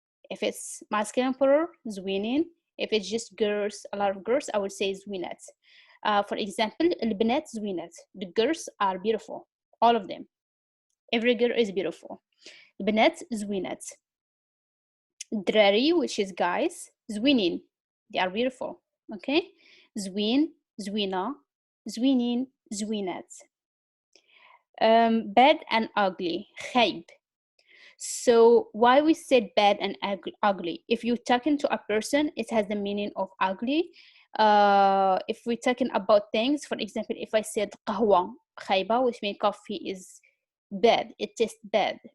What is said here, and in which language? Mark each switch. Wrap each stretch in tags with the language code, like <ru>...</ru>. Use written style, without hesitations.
<en>If it's masculine plural, زوينين. If it's just girls, a lot of girls, I would say زوينات. For example,</en> <ar>البنات زوينات.</ar> <en>The girls are beautiful, all of them. Every girl is beautiful.</en> <ar>البنات زوينات.</ar> <en>الدراري, which is guys, زوينين. They are beautiful. Okay?</en> <ar>زوين, زوينة, زوينين, زوينات.</ar> <en>Bad and ugly. خايب. So why we said bad and ugly? If you're talking to a person, it has the meaning of ugly. If we're talking about things, for example, if I said</en> <ar>قهوة خايبة,</ar> <en>which means coffee is bad, it tastes bad.</en>